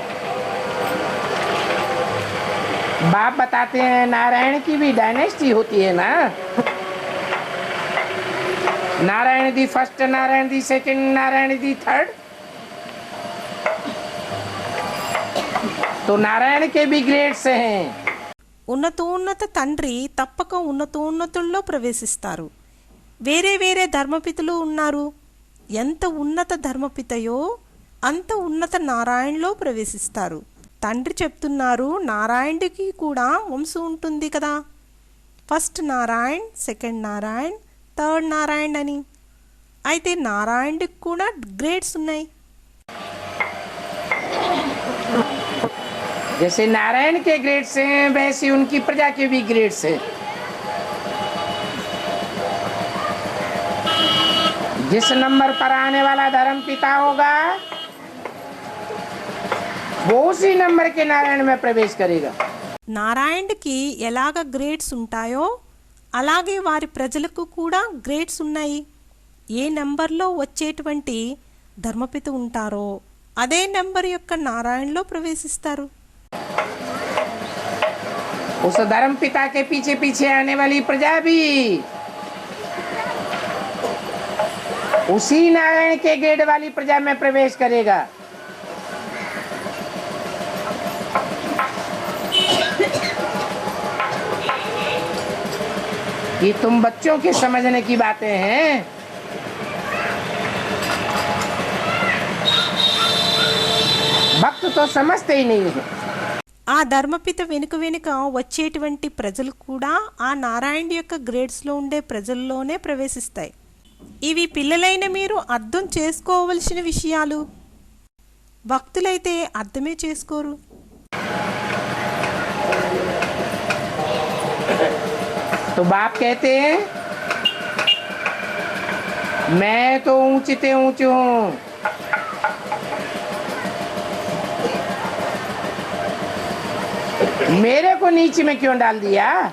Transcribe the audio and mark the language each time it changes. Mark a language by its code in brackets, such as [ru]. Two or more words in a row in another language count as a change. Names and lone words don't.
[hi] बाप बताते हैं नारायण की भी डायनेस्टी होती है ना। [en] नारायण the first, नारायण the second, नारायण the third। [hi] तो नारायण के भी ग्रेड्स हैं। [te] ఉన్నతోన్నత తండ్రి తప్పక ఉన్నతోన్నతుల్లో ప్రవేశిస్తారు. వేరే వేరే ధర్మపితలు ఉన్నారు. ఎంత ఉన్నత ధర్మపితయో అంత ఉన్నత నారాయణలో ప్రవేశిస్తారు. తండ్రి చెప్తున్నారు నారాయణుడికి కూడా వంశం ఉంటుంది కదా. ఫస్ట్ నారాయణ్, సెకండ్ నారాయణ్, థర్డ్ నారాయణ్ అని. అయితే నారాయణుడికి కూడా గ్రేడ్స్ ఉన్నాయి. [hi] जैसे नारायण के ग्रेड्स हैं वैसे उनकी प्रजा के भी ग्रेड्स हैं। जिस नंबर पर आने वाला धर्म पिता होगा वो उसी नंबर के नारायण में प्रवेश करेगा। [te] నారాయణుడికి ఎలాగ గ్రేడ్స్ ఉంటాయో అలాగే వారి ప్రజలకు కూడా గ్రేడ్స్ ఉన్నాయి. ఏ నెంబర్లో వచ్చేటువంటి ధర్మపిత ఉంటారో అదే నెంబర్ యొక్క నారాయణలో ప్రవేశిస్తారు. [hi] उस धर्म पिता के पीछे पीछे आने वाली प्रजा भी उसी नारायण के गेट वाली प्रजा में प्रवेश करेगा. ये तुम बच्चों के समझने की बातें हैं. भक्त तो समझते ही नहीं है. [te] ఆ ధర్మపిత వెనుక వెనుక వచ్చేటువంటి ప్రజలు కూడా ఆ నారాయణుడి యొక్క గ్రేడ్స్లో ఉండే ప్రజల్లోనే ప్రవేశిస్తాయి. ఇవి పిల్లలైన మీరు అర్థం చేసుకోవలసిన విషయాలు. భక్తులైతే అర్థమే చేసుకోరు. [hi] तो बाप कहते हैं मैं तो ऊंचते ऊंच हूं, मेरे को नीचे में क्यों डाल दिया?